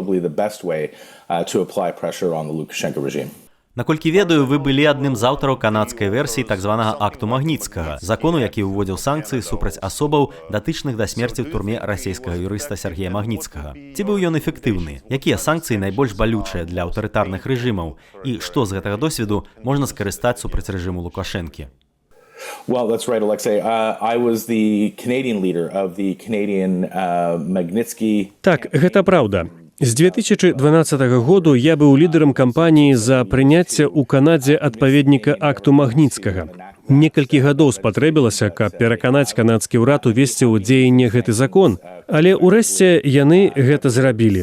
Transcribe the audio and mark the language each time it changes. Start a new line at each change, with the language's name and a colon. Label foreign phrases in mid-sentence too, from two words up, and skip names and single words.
Belarusian: Наколькі ведаю, вы былі адным з аўтараў канадскай версіі так званага акту Магніцкага, закону, які ўводзіў санкцыі супраць асобаў, датычных да смерці ў турме расійскага юрыста Сергея Магніцкага. Ці быў ён эфектыўны? Якія санкцыі найбольш балючыя для аўтарытарных рэжымаў? І што з гэтага досведу можна скарыстаць супраць рэжыму Лукашэнкі?
English: Well, that's right, Alexei. I was the Canadian leader of the Canadian Magnitsky.
Belarusian: Так, гэта праўда. З 2012 году я быў лідарам кампаніі за прыняцце ў Канадзе адпаведніка акту Магніцкага. Некалькі гадоў спатрэбілася, каб пераканаць канадскі ўрад увесці ў дзеянне гэты закон, але ўрэшце яны гэта зрабілі.